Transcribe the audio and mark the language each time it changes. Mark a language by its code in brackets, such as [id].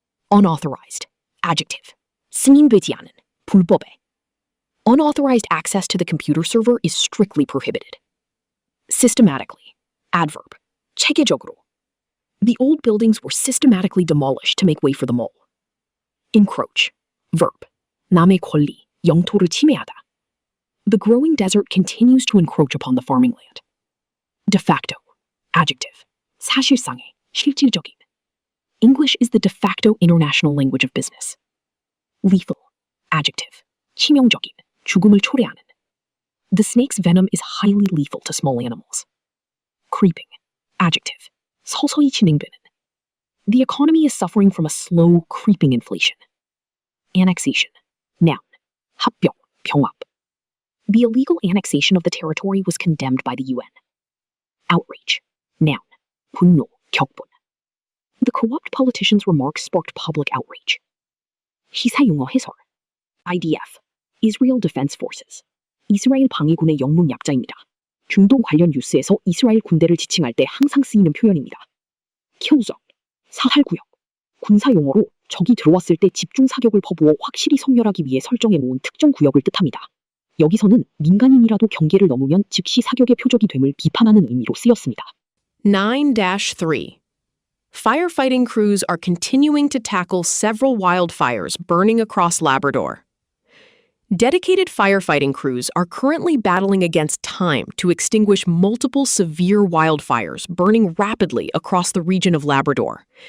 [en] Unauthorized. Adjective. [ko] 승인되지 않은, 불법의. [en] Unauthorized access to the computer server is strictly prohibited. Systematically. Adverb. 체계적으로. The old buildings were systematically demolished to make way for the mall. Encroach. Verb. [ko] 남의 권리, 영토를 침해하다. [en] The growing desert continues to encroach upon the farming land. De facto. Adjective. [ko] 사실상의, 실질적인. [en] English is the de facto international language of business. Lethal. Adjective. [ko] 치명적인, 죽음을 초래하는. [en] The snake's venom is highly lethal to small animals. Creeping. Adjective. 서서히 진행되는. The economy is suffering from a slow, creeping inflation. Annexation. Noun. [ko] 합병, 병합. [en] The illegal annexation of the territory was condemned by the UN. Outrage. Noun. [ko] 분노, 격분. [en] The corrupt politician's remarks sparked public outrage. [ko] 시사용어 해설. [en] IDF. Israel Defense Forces. [ko] 이스라엘 방위군의 영문 약자입니다. 중동 관련 뉴스에서 이스라엘 군대를 지칭할 때 항상 쓰이는 표현입니다. 킬존, 사살구역. 군사용어로 적이 들어왔을 때 집중 사격을 퍼부어 확실히 섬멸하기 위해 설정해 놓은 특정 구역을 뜻합니다. 여기서는 민간인이라도 경계를 넘으면 즉시 사격의 표적이 됨을 비판하는 의미로 쓰였습니다. 9-3. [en] Firefighting crews are continuing to tackle several wildfires burning across Labrador. Dedicated firefighting crews are currently battling against time to extinguish multiple severe wildfires burning rapidly across the region of Labrador.